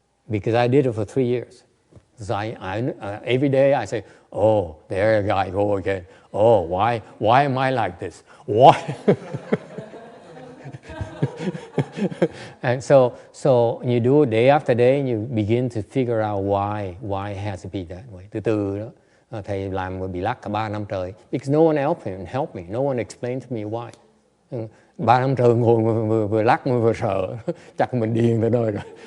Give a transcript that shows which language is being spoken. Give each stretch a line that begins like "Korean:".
English: Because I did it for 3 years. So every day I say, oh, there I go again. Oh, why am I like this? Why? And so you do it day after day, and you begin to figure out why it has to be that way.
Vietnamese: Từ từ đó, thầy làm bị lắc cả 3 năm trời.
English: Because no one helped me. No one explained to me why.
Vietnamese: 3 năm trời ngồi vừa lắc vừa sợ. Chắc mình điên tới nơi rồi.